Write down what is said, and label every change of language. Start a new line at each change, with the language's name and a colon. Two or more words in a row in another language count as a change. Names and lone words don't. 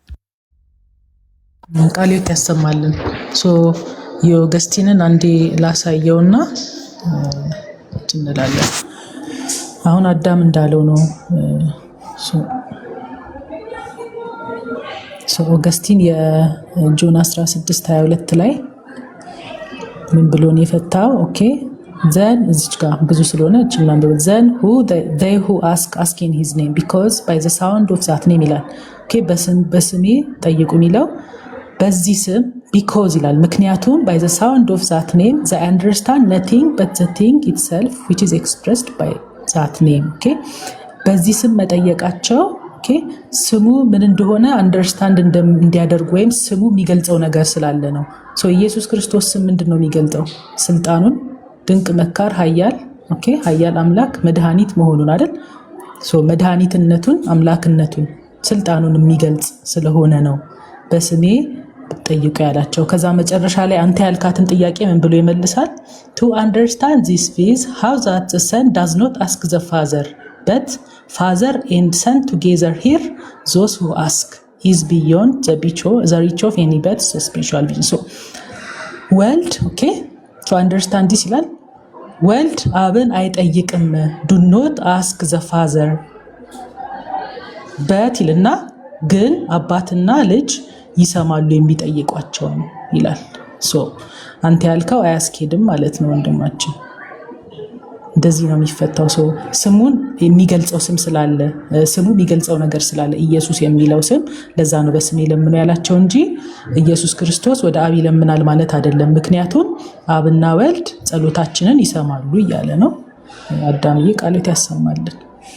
Amharic: ቃልዮት ያሰማልን። የኦገስቲንን አንዴ ላሳየውና እንላለን። አሁን አዳም እንዳለው ነው። ኦገስቲን የጆን 16:22 ላይ ምን ብሎ ነው የፈታው?
English: okay then
Amharic: እዚች ጋር ብዙ ስለሆነ እችና
English: ዘን they who ask in his name because by the sound of that name ይላል።
Amharic: ኦኬ በስሜ ጠይቁ የሚለው በዚህ ስም
English: because
Amharic: ይላል። ምክንያቱም
English: by the sound of that name they understand nothing but the thing itself which is expressed by that name.
Amharic: ኦኬ በዚህ ስም መጠየቃቸው ኦኬ ስሙ ምን እንደሆነ አንደርስታንድ እንዲያደርጉ ወይም ስሙ የሚገልጸው ነገር ስላለ ነው። ኢየሱስ ክርስቶስ ስም ምንድነው የሚገልጸው? ስልጣኑን፣ ድንቅ መካር፣ ኃያል ኦኬ ኃያል አምላክ፣ መድኃኒት መሆኑን አይደል? መድኃኒትነቱን፣ አምላክነቱን፣ ስልጣኑን የሚገልጽ ስለሆነ ነው በስሜ ጠይቁ ያላቸው። ከዛ መጨረሻ ላይ አንተ ያልካትን ጥያቄ ምን ብሎ ይመልሳል?
English: to understand this is how that the son does not ask the father but father and son together here those who ask is beyond the reach of anybody's spiritual vision. So world okay to understand this ይላል world
Amharic: አብን አይጠይቅም
English: do not ask the father but
Amharic: ይልና ግን አባትና ልጅ ይሰማሉ የሚጠይቋቸው ይላል። አንተ ያልከው አያስኬድም ማለት ነው ወንድማችን። እንደዚህ ነው የሚፈታው። ስሙን የሚገልጸው ስም ስላለ ስሙ የሚገልጸው ነገር ስላለ ኢየሱስ የሚለው ስም ለዛ ነው በስሜ ለምኑ ያላቸው እንጂ ኢየሱስ ክርስቶስ ወደ አብ ይለምናል ማለት አይደለም። ምክንያቱም አብና ወልድ ጸሎታችንን ይሰማሉ እያለ ነው። አዳምዬ ቃልዮት ያሰማልን።